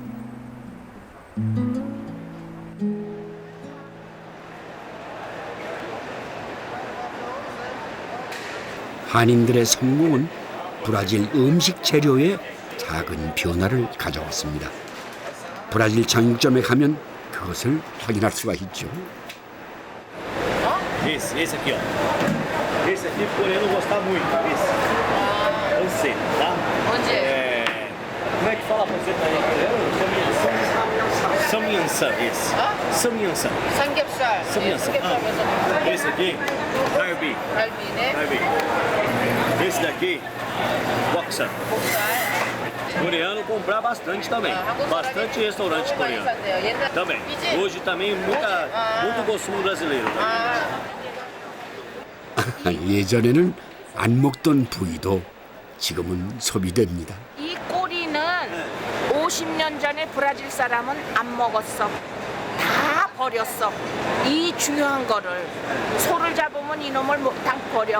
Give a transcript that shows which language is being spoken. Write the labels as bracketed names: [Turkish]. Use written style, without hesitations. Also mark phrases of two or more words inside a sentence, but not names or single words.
[Korean] 한인들의 성공은 브라질 음식 재료에 작은 변화를 가져왔습니다. 브라질 정육점에 가면 그것을 확인할 수가 있죠. [Portuguese] Esse aqui, ó. Esse aqui, o coreano gostar muito. Esse. Panceta, tá? Onde é? Como é que fala panceta aí em coreano? Samyansan, esse. Samyansan. [Korean] 삼겹살. [Portuguese] Samyansan. Esse aqui, [Korean] 갈비. 갈비, [Portuguese] né? 갈비. Esse daqui, boksan. Coreano comprar bastante também. Bastante restaurante coreano. Também. Hoje também muito consumo brasileiro. [Korean] 예전에는 안 먹던 부위도 지금은 소비됩니다. 이 꼬리는 50년 전에 브라질 사람은 안 먹었어. 다 버렸어. 이 중요한 거를 소를 잡으면 이놈을 다 버려.